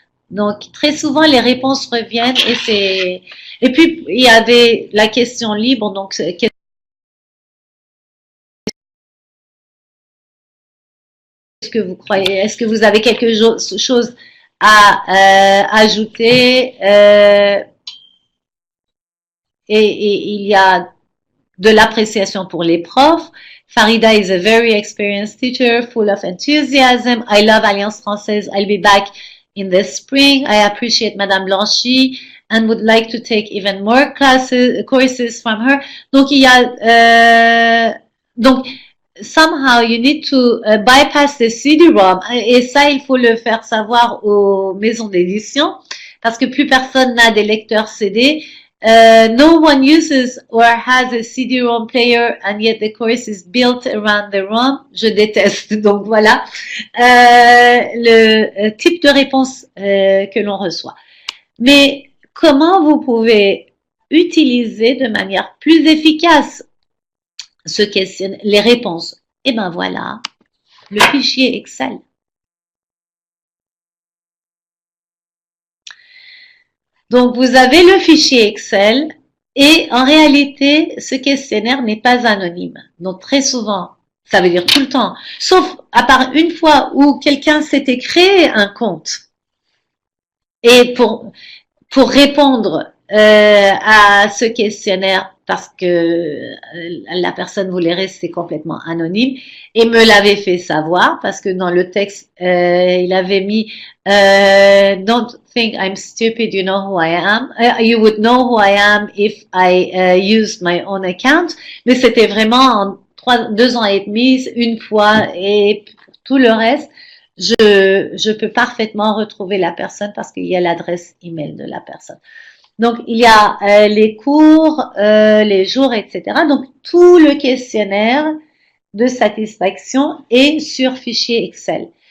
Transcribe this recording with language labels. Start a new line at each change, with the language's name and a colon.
French: Donc, très souvent, les réponses reviennent et puis, il y avait la question libre, donc, qu'est-ce que vous croyez? Est-ce que vous avez quelque chose à ajouter et il y a de l'appréciation pour les profs.
English: Farida is a very experienced teacher, full of enthusiasm. I love Alliance Française. I'll be back in the spring. I appreciate Madame Blanchy and would like to take even more courses from her.
French: Donc, il y a donc
English: somehow you need to bypass the CD-ROM
French: et ça il faut le faire savoir aux maisons d'édition parce que plus personne n'a des lecteurs CD
English: No one uses or has a CD-ROM player and yet the course is built around the ROM.
French: Je déteste. Donc voilà le type de réponse que l'on reçoit. Mais comment vous pouvez utiliser de manière plus efficace ce questionnaire, les réponses? Et ben voilà, le fichier Excel. Donc, vous avez le fichier Excel et en réalité, ce questionnaire n'est pas anonyme. Donc, très souvent, ça veut dire tout le temps, sauf à part une fois où quelqu'un s'était créé un compte et pour répondre à ce questionnaire parce que la personne voulait rester complètement anonyme et me l'avait fait savoir parce que dans le texte, il avait mis
English: Don't think I'm stupid, you know who I am. You would know who I am if I used my own account.
French: Mais c'était vraiment en 2 ans et demi, une fois, et pour tout le reste, je peux parfaitement retrouver la personne parce qu'il y a l'adresse email de la personne. Donc, il y a les cours, les jours, etc. Donc, tout le questionnaire de satisfaction est sur fichier Excel.